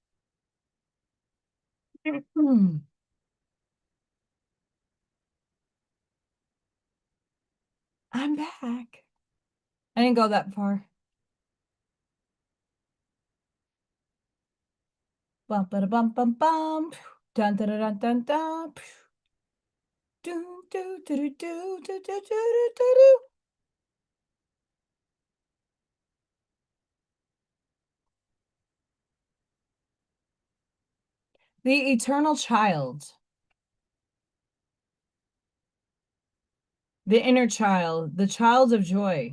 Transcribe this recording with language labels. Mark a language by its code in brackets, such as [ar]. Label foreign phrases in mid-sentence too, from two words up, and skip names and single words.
[en] I'm back. I didn't go that far. Bum ba bum bum bum. Dun dun dun dun dun. Do do do do do do do do do. The eternal child. The inner child, the child of joy.